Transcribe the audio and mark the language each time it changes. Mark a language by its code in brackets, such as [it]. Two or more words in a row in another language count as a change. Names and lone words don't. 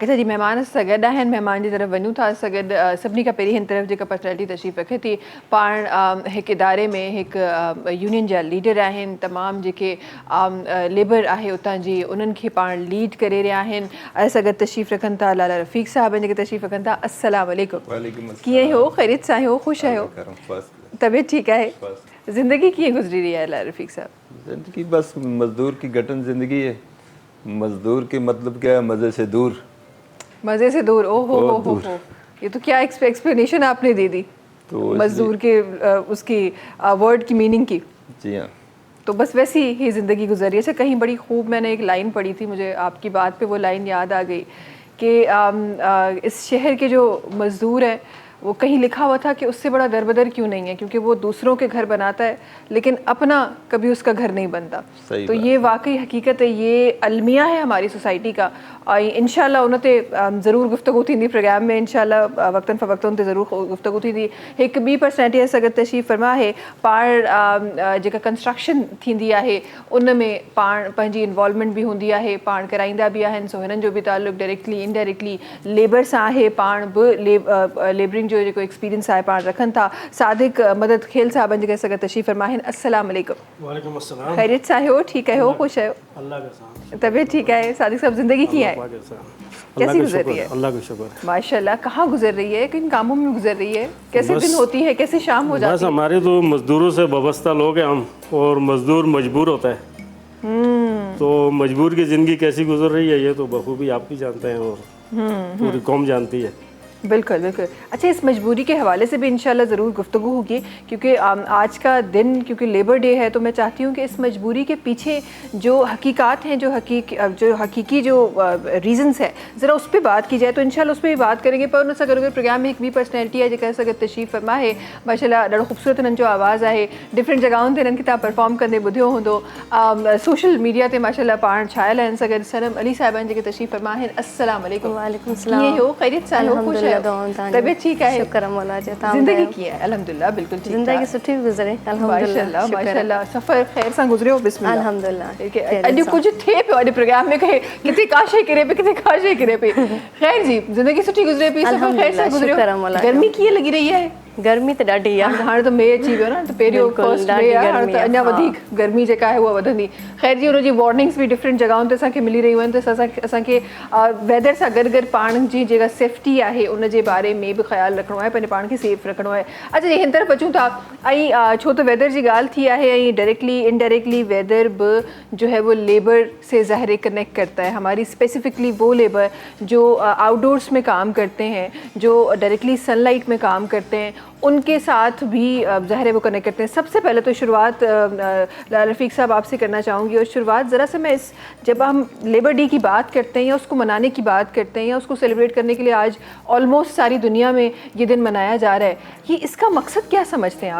[sd] अच्छा जी, महिमान सां गॾु आहिनि, महिमान जी तरफ़ वञूं था। सां गॾु सभिनी खां पहिरीं हिन तरफ़ जेका पर्सनैलिटी तशरीफ़ रखे थी, पाण हिकु इदारे में हिकु यूनियन जा लीडर आहिनि। तमामु जेके लेबर आहे उतां जी उन्हनि खे पाण लीड करे रहिया आहिनि। सां गॾु तशरीफ़ रखनि था लाला रफ़ीक साहब जेके तशरीफ़ रखनि था। [ar] السلام عليكم. [sd] कीअं हो? ख़ैरियत सां हो? ख़ुशि आहियो? तबियत ठीकु आहे? ज़िंदगी कीअं [ur] گزری رہی ہے [sd] लाला रफ़ीक साहब? [ur] زندگی بس مزدور کی گھٹن زندگی ہے. مزدور کے مطلب کیا ہے؟ مزے سے دور. مزے سے دور. او ہو، یہ تو کیا ایکسپلینیشن آپ نے دے دی तो مزدور کے اس کی ورڈ کی میننگ کی. جی ہاں. تو بس ویسی ہی زندگی گزری ہے۔ اچھا، کہیں بڑی خوب میں نے ایک لائن پڑھی تھی، مجھے آپ کی بات پہ وہ لائن یاد آ گئی کہ اس شہر کے جو مزدور ہیں وہ کہیں لکھا ہوا تھا کہ اس سے بڑا دربدر کیوں نہیں ہے، کیونکہ وہ دوسروں کے گھر بناتا ہے لیکن اپنا کبھی اس کا گھر نہیں بنتا. تو یہ واقعی حقیقت ہے، یہ المیہ ہے ہماری سوسائٹی کا. [sd] और इंशाल्लाह उन ते ज़रूर गुफ्तगू थींदी प्रोग्राम में, इंशाल्लाह वक्तन फ़वक्तन ते ज़रूर गुफ्तगू थींदी। हिकु ॿी पर्सनैलिटी सां गॾु तशरीफ़ फरमा है। पाण जेका कंस्ट्रक्शन थींदी आहे उन में पाण पंहिंजी इन्वॉल्वमेंट बि हूंदी आहे, पाण कराईंदा बि आहिनि। सो हिननि जो बि ताल्लुक़ डायरेक्टली इनडायरेक्टली लेबर सां आहे। पाण बि लेबरिंग जो जेको एक्सपीरियंस आहे पाण रखनि था। सादिक मदद खेल साहब जेके असां गॾु तशरीफ़ फरमा आहिनि। [ar] السلام عليكم. وعليكم السلام. [sd] ख़ैरियत सां आहियो? ठीकु आहियो? ख़ुशि आहियो? [ur] اللہ کا ساتھ. طبیعت ٹھیک ہے? صادق صاحب زندگی کی ہے کیسی گزر رہی ہے? اللہ کا شکر. ماشاءاللہ۔ کہاں گزر رہی ہے? کن کاموں میں گزر رہی ہے؟ کیسے دن ہوتی ہے، کیسے شام ہو جاتی ہے? بس ہمارے تو مزدوروں سے وابستہ لوگ ہیں ہم، اور مزدور مجبور ہوتا ہے. تو مجبور کی زندگی کیسی گزر رہی ہے یہ تو بخوبی آپ بھی جانتے ہیں اور پوری قوم جانتی ہے. بالکل بالکل. اچھا، اس مجبوری کے حوالے سے بھی انشاءاللہ ضرور گفتگو ہوگی، کیونکہ آج کا دن کیونکہ لیبر ڈے ہے، تو میں چاہتی ہوں کہ اس مجبوری کے پیچھے جو حقائق ہیں، جو حقیقی جو ریزنز ہے، ذرا اس پر بات کی جائے. تو انشاءاللہ اس پر بھی بات کریں گے. [sd] पर उन सां गॾु प्रोग्राम में एक ॿी पर्सनैलिटी है जेका असां गॾु तशरीफ़ फरमा है। माशाल्लाह ॾाढो ख़ूबसूरत हिननि जो आवाज़ आहे। डिफरेंट जॻहियुनि ते हिननि खे तव्हां परफॉर्म कंदे ॿुधियो हूंदो। [en] social media [sd] ते माशाल्लाह पाण छायल आहिनि। सां गॾु सनम अली साहिबान जेके तशरीफ़ फरमा आहिनि। [ar] السلام عليكم. وعليكم سلام. [sd] कीअं हो? ख़ैरियत सां हो? ख़ुशि आहियो? [ur] طبیعت ٹھیک ہے? [sd] शुक्र मौला जो। ज़िंदगी की है? अल्हम्दुलिल्लाह बिल्कुल ठीक। ज़िंदगी सुठी गुज़रे माशाल्लाह माशाल्लाह। सफ़र ख़ैर सां गुज़रियो? बिस्मिल्लाह अल्हम्दुलिल्लाह। अॼु कुझु थिए पियो अॼु प्रोग्राम में, कहे किथे काशे किरे पे, किथे काशे किरे पे। ख़ैर जी, ज़िंदगी सुठी गुज़रे पई, सफ़र ख़ैर सां गुज़रियो। गर्मी कीअं लॻी रही है? गर्मी त ॾाढी आहे। हाणे त मे अची वियो न त पहिरियों बिल्कुलु, फर्स्ट ॾाढी मे आहे, हाणे गर्मी त आहे, अञा हा। वधीक गर्मी जेका आहे उहा वधंदी। ख़ैर जी हुनजी वार्निंग्स बि डिफरेंट जॻहियुनि ते असांखे मिली रहियूं आहिनि, त असांखे वेदर सां गॾु गॾु पाण जी जेका सेफ्टी आहे उन जे बारे में बि ख़्यालु रखिणो आहे, पंहिंजे पाण खे सेफ रखिणो आहे। अच्छा, हिन तरफ़ अचूं था, ऐं छो त वेदर जी ॻाल्हि थी आहे, ऐं [en] directly indirectly [ur] ویدر بھی جو ہے وہ لیبر سے ظاہر کنیکٹ کرتا ہے، ہماری اسپیسیفکلی وہ لیبر جو آؤٹ ڈورز میں کام کرتے ہیں، جو ڈائریکٹلی سن لائٹ میں کام کرتے ہیں، ان کے ساتھ بھی ظاہر ہے وہ کنیکٹ کرتے ہیں. سب سے پہلے تو شروعات رفیق صاحب آپ سے کرنا چاہوں گی، اور شروعات ذرا سے میں جب ہم لیبر ڈے کی بات کرتے ہیں یا اس کو منانے کی بات کرتے ہیں یا اس کو سیلیبریٹ کرنے کے لیے آج آلموسٹ ساری دنیا میں یہ دن منایا جا رہا ہے، یہ اس کا مقصد کیا سمجھتے ہیں آپ?